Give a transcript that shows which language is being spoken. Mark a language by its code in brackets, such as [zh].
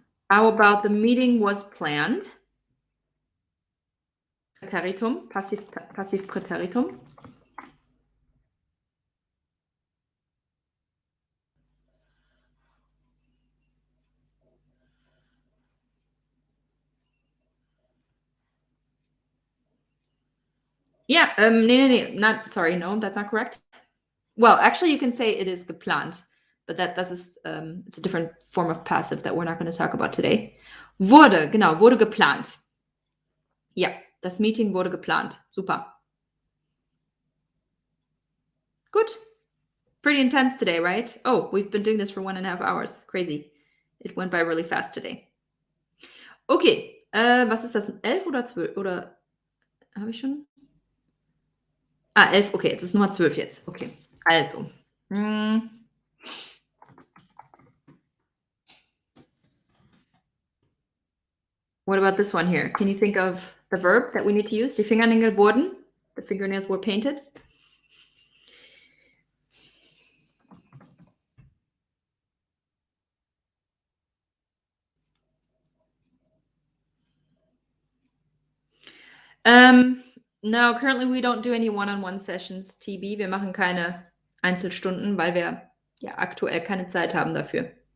[en] How about the meeting was planned? [de] Präteritum, Passivpräteritum. [en] Yeah, no, that's not correct. Well, actually, you can say it is geplant, but [de] das ist, [en] it's a different form of passive that we're not going to talk about today. [de] Wurde, genau, wurde geplant. Ja, das Meeting wurde geplant. Super. [en] Good. Pretty intense today, right? Oh, we've been doing this for 1.5 hours. Crazy. It went by really fast today. [de] Okay, was ist das? 11 oder 12? Oder habe ich schon? 11, okay, jetzt ist Nummer 12 jetzt. Okay, also. [en] What about this one here? Can you think of the verb that we need to use? [de] Die Fingernägel wurden. [en] The fingernails were painted. No, currently we don't do any one-on-one sessions, TB. [de] Wir machen keine Einzelstunden, weil wir ja aktuell keine Zeit haben dafür.